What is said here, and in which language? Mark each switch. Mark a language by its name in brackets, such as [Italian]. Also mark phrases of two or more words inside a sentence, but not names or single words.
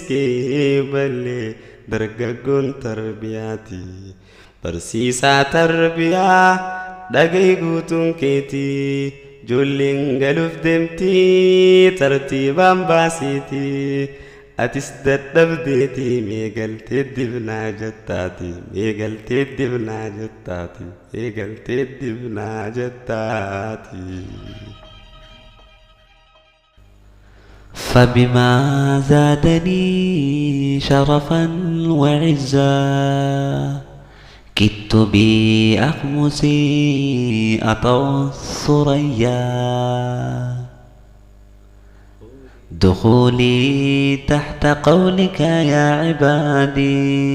[Oromo] kee ballee dargaggoon tarbiyaati barsiisaa tarbiyaa dhagay guutuun keetii jolleen galuuf deemtii tartiibaan baasiiti atis dadhabdeeti meegaltee dibnaa jettaati meegaltee dibnaa jettaati meegaltee dibnaa jettaati. [Arabic] فبما زادني شرفا وعزا كدت بأخمسي أطوى الثريا دخولي تحت قولك يا عبادي